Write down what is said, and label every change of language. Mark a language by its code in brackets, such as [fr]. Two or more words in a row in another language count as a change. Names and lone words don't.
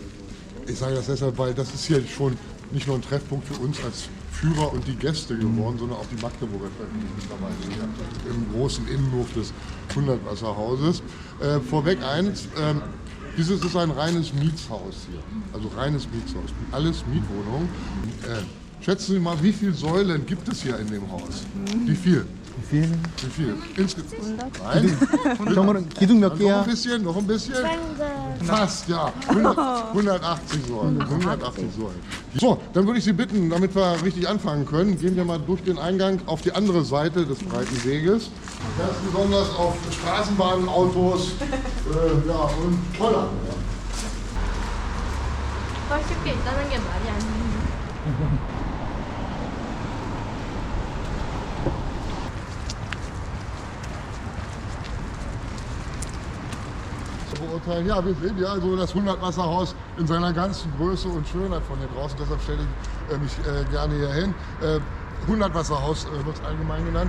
[de] Ich sage das deshalb, weil das ist hier schon nicht nur ein Treffpunkt für uns als Führer und die Gäste geworden, sondern auch die Magdeburger treffen sich mittlerweile hier im großen Innenhof des Hundertwasserhauses. Vorweg eins, dieses ist ein reines Mietshaus hier. Also reines Mietshaus. Alles Mietwohnungen. Schätzen Sie mal, wie viele Säulen gibt es hier in dem Haus? Wie viel? Wie Wie viel? Insgesamt? Nein? [ko] 기둥 몇 개야? [de] Noch ein bisschen? Fast, ja. 180 Säulen. 180 Säulen. So, dann würde ich Sie bitten, damit wir richtig anfangen können, gehen wir mal durch den Eingang auf die andere Seite des breiten Weges. Ganz besonders auf Straßenbahnen, Autos und Roller. [ko] 훨씬 게 있다는 게 말이 안 돼. [de] Beurteilen. Ja, wir sehen ja also das Hundertwasserhaus in seiner ganzen Größe und Schönheit von hier draußen. Deshalb stelle ich mich gerne hier hin. Hundertwasserhaus wird es allgemein genannt.